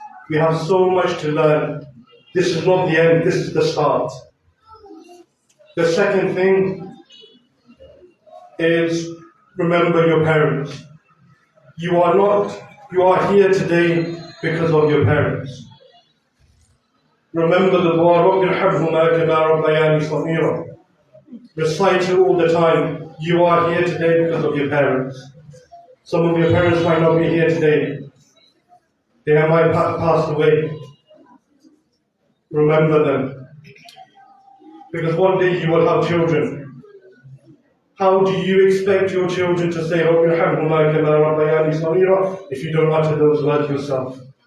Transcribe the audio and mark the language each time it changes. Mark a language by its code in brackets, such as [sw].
[en] We have so much to learn. This is not the end, this is the start. The second thing is remember your parents. You are here today because of your parents. Remember the dua, [ar] رَبِّ ارْحَمْهُمَا كَمَا رَبَّيَانِي صَغِيرًا. [en] Recite it all the time. You are here today because of your parents. Some of your parents might not be here today. They might have passed away. Remember them. Because one day you will have children. How do you expect your children to say, [ar] رَبِّ ارْحَمْهُمَا كَمَا رَبَّيَانِي صَغِيرًا, [en] if you don't utter those words yourself?